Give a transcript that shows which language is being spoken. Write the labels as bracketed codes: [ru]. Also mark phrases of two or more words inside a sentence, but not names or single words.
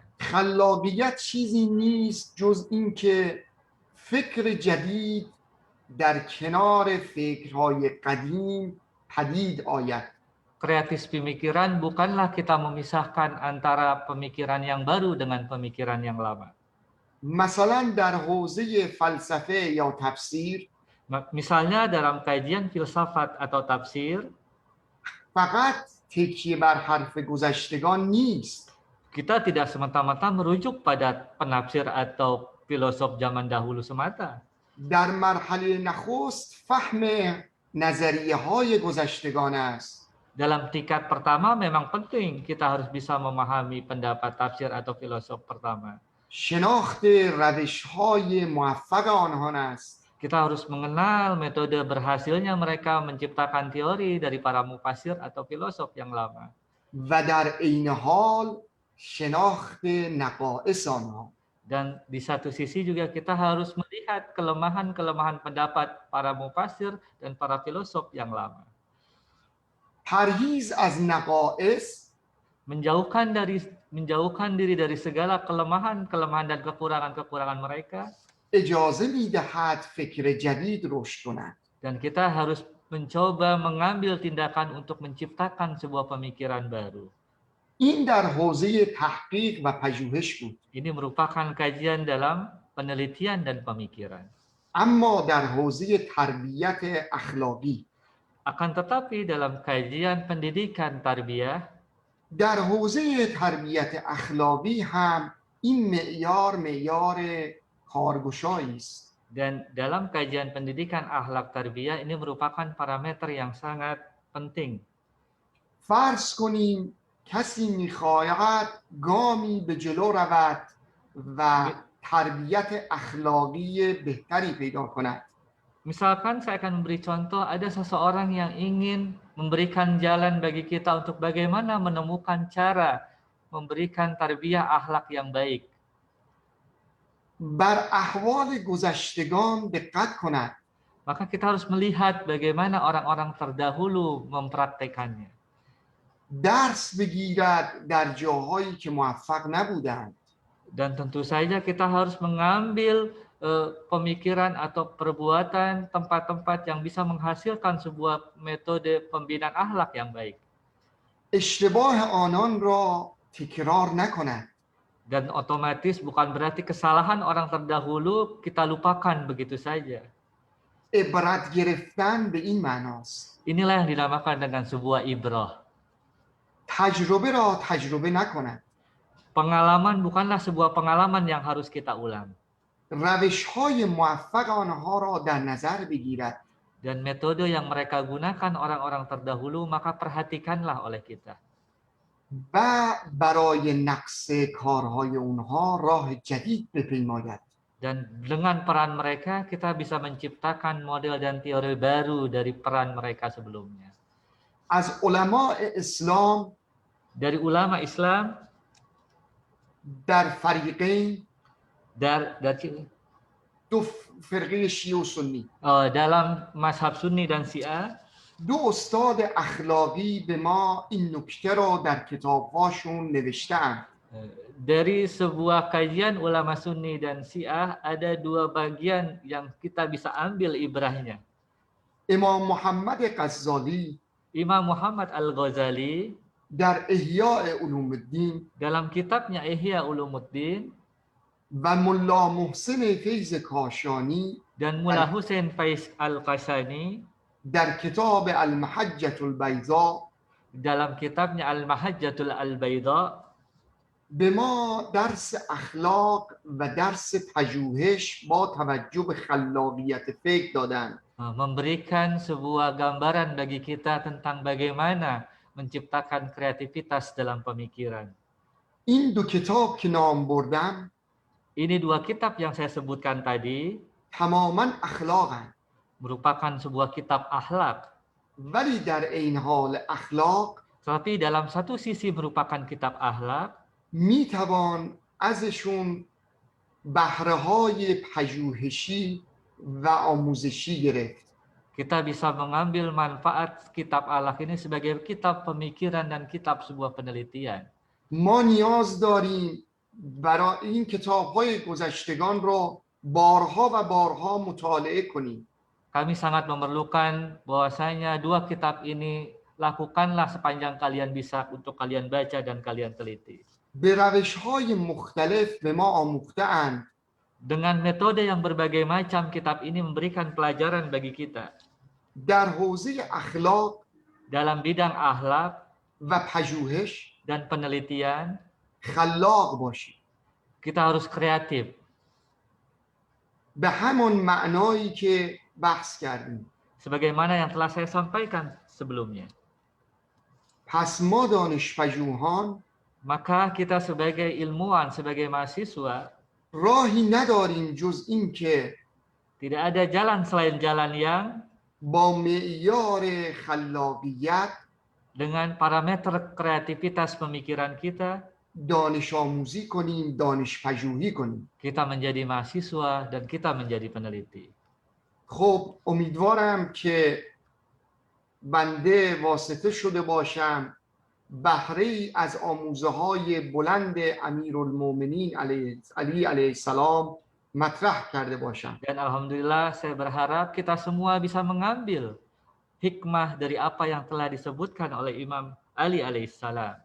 [fa] خلاقیت چیزی نیست جز اینکه فکر جدید در کنار فکرهای قدیم پدید آید. [id] Kreatif pemikiran bukanlah kita memisahkan antara pemikiran yang baru dengan pemikiran yang lama. [fa] مثلا در حوزه فلسفه یا تفسیر [id] Misalnya dalam kajian filsafat atau tafsir, [fa] فقط تکیه بر حرف گذشتگان نیست. [id] kita tidak semata-mata merujuk pada penafsir atau filosof zaman dahulu semata. [fa] در مرحله نخست فهم نظریه های گذشتگان است. [id] Dalam tingkat pertama memang penting kita harus bisa memahami pendapat tafsir atau filosof pertama. [fa] شناخت روش های موفق آنان است. [id] Kita harus mengenal metode berhasilnya mereka menciptakan teori dari para mufasir atau filosof yang lama. [fa] و در عین حال شناخت نقائص آنها. [id] Dan di satu sisi juga kita harus melihat kelemahan-kelemahan pendapat para mufasir dan para filosof yang lama. [fa] پرهیز از نقائص [id] menjauhkan diri dari segala kelemahan-kelemahan dan kekurangan-kekurangan mereka. [fa] اجازه میدهد فکر جدید رشد کند. [id] Dan kita harus mencoba mengambil tindakan untuk menciptakan sebuah pemikiran baru. [fa] این در حوزه تحقیق و پژوهش بود. [id] Ini merupakan kajian dalam penelitian dan pemikiran. [fa] اما در حوزه تربیت اخلاقی [id] Akan tetapi dalam kajian pendidikan tarbiyah, [fa] در حوزه تربیت اخلاقی هم این معیار کارگشایی است. [id] dan dalam kajian pendidikan akhlak tarbiyah ini merupakan parameter yang sangat penting. [fa] فرض کنیم کسی میخواهد گامی به جلو رود و تربیت اخلاقی بهتری پیدا کند. [id] Misalkan saya akan memberi contoh, ada seseorang yang ingin memberikan jalan bagi kita untuk bagaimana menemukan cara memberikan tarbiyah akhlak yang baik. [fa] بر احوال گذشتگان دقت کند. [id] Maka kita harus melihat bagaimana orang-orang terdahulu mempraktekannya. [fa] درس بگیرد در جاهایی که موفق نبودند. [id] Dan tentu saja kita harus mengambil pemikiran atau perbuatan tempat-tempat yang bisa menghasilkan sebuah metode pembinaan akhlak yang baik. [fa] اشتباه آنان را تکرار نکند. [id] Dan otomatis bukan berarti kesalahan orang terdahulu kita lupakan begitu saja. [fa] عبرت گرفتن به این معناست. [id] Inilah yang dinamakan dengan sebuah ibrah. [fa] تجربه را تجربه نکند. [id] Pengalaman bukanlah sebuah pengalaman yang harus kita ulang. [fa] روش‌های موفق آنها را در نظر بگیرد. [id] Dan metode yang mereka gunakan orang-orang terdahulu maka perhatikanlah oleh kita. [fa] و برای نقص کارهای اونها راه جدید بپیماید. [id] Dan dengan peran mereka kita bisa menciptakan model dan teori baru dari peran mereka sebelumnya. [fa] از علماء اسلام [id] Dari ulama Islam [fa] در فریقین [id] dari [fa] دو فرقه شیعه و سنی [id] dalam mazhab Sunni dan Syiah, [fa] دو استاد اخلاقی به ما این نکته را در کتاب‌هاشون نوشته‌اند. [id] dari sebuah kajian ulama Sunni dan Syiah ada dua bagian yang kita bisa ambil ibrahnya. [fa] امام محمد غزالی [id] Imam Muhammad Al-Ghazali [fa] در احیاء علوم الدین [id] dalam kitabnya Ihya Ulumuddin [fa] و ملا محسن فیض کاشانی [id] dan Mullah Hussein Faiz Al-Qasani [fa] در کتاب المحجة البیضاء [id] dalam kitabnya Al-Mahajjatul Al-Baydha [fa] به ما درس اخلاق و درس پژوهش با توجه به خلاقیت فکر دادند. [id] memberikan sebuah gambaran bagi kita tentang bagaimana menciptakan kreativitas dalam pemikiran. [fa] این دو کتاب که نام بردم [id] Ini dua kitab yang saya sebutkan tadi [fa] تماما اخلاقند، [id] merupakan sebuah kitab akhlak. [fa] ولی در این حال اخلاق [id] Tetapi dalam satu sisi merupakan kitab akhlak, [fa] میتوان ازشون بهره های پژوهشی و آموزشی گرفت. [id] kita bisa mengambil manfaat kitab akhlak ini sebagai kitab pemikiran dan kitab sebuah penelitian. [fa] ما نیاز داریم برای این کتاب‌های گذشتگان رو بارها و بارها مطالعه کنیم. [id] Kami sangat memerlukan bahwasanya dua kitab ini lakukanlah sepanjang kalian bisa untuk kalian baca dan kalian teliti. [fa] به روش‌های مختلف به ما آموخته‌اند [id] Dengan metode yang berbagai macam, kitab ini memberikan pelajaran bagi kita. [fa] در حوزه اخلاق [id] Dalam bidang akhlak [fa] و پژوهش [id] dan penelitian, [fa] خلاق باشیم. [id] kita harus kreatif. [fa] به همان معنایی که بحث کردیم. [id] Sebagaimana yang telah saya sampaikan sebelumnya. [fa] پس ما دانش‌پژوهان [id] Maka kita sebagai ilmuwan, sebagai mahasiswa, [fa] راهی نداریم جز این که [id] tidak ada jalan selain jalan yang [fa] با معیار خلاقیت [id] dengan parameter kreativitas pemikiran kita, [fa] دانش آموزی کنیم، دانش پژوهی کنیم. [id] kita menjadi mahasiswa dan kita menjadi peneliti. [fa] خب امیدوارم که بنده واسطه شده باشم بهره ای از آموزه های بلند امیرالمومنین علی [ar] علیه السلام [fa] مطرح کرده باشم. [id] Dan alhamdulillah saya berharap kita semua bisa mengambil hikmah dari apa yang telah disebutkan oleh Imam Ali alaihissalam.